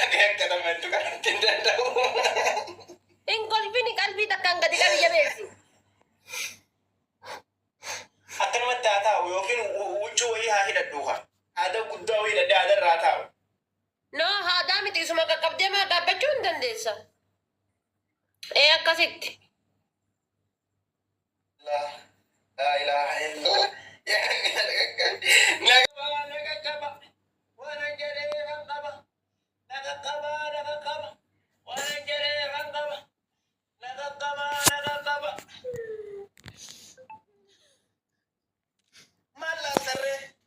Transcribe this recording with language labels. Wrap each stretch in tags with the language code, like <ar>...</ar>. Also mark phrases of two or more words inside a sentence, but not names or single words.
<om>Akka namatti kanatti hin danda'u. Hin kolfini, qalbii takkaan gadi qabi jabeessi. Akkanumatti haa taa'u yookiin hu-, huccuu wayii haa hidhadhu haa. Haada guddaa wayii hidhadhee haada irraa taa'u. No, haadaa miti, isuma qaqqabdee maa dhaabbachuu hin dandeessa. Ee, akkasitti.</om> <ar>لا، لا إله إلا الله.</ar> <om>Naga qaba, naga qaba. Waan jedhee kan qaba. Naga qaba, naga qaba. Waan jedhee kan qaba. Naga qaba, naga qaba. Maal laal sarree?</om>